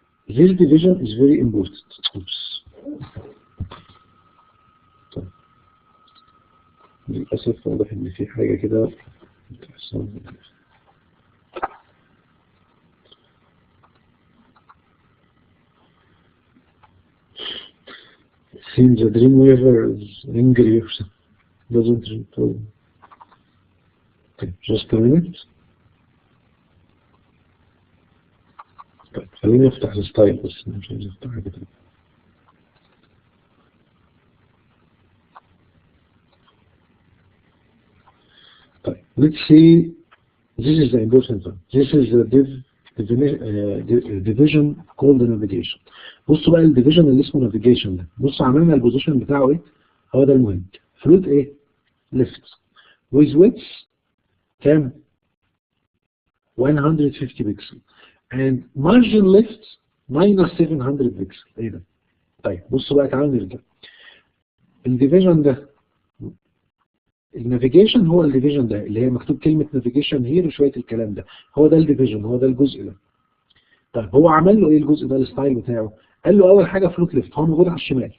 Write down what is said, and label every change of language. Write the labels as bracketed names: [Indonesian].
[English] This division is very important. Oops. [Arabic] طيب للأسف واضح إن في حاجة كده بتحصل. [English] Seems the Dreamweaver is angry or something. Doesn't return. Okay, just a minute. [Arabic] طيب خليني افتح الستايل بس مش عايز افتح حاجة تانية. [English] طيب let's see. This is the important one. This is the division called the navigation. [Arabic] بصوا بقى الديفيجن اللي اسمه navigation ده. بصوا عملنا البوزيشن بتاعه ايه؟ هو ده المهم. فلوت ايه؟ [English] left with width [Arabic] كام؟ 150 بكسل [English] and margin left minus [Arabic] 700 بكسل. ايه ده؟ طيب بصوا بقى تعالوا نرجع. الديفيجن ده النافيجيشن هو الديفيجن ده اللي هي مكتوب كلمة نافيجيشن هير وشوية الكلام ده، هو ده الديفيجن، هو ده الجزء ده. طيب هو عمل له ايه الجزء ده الستايل بتاعه؟ قال له اول حاجة فلوت ليفت، هو موجود على الشمال.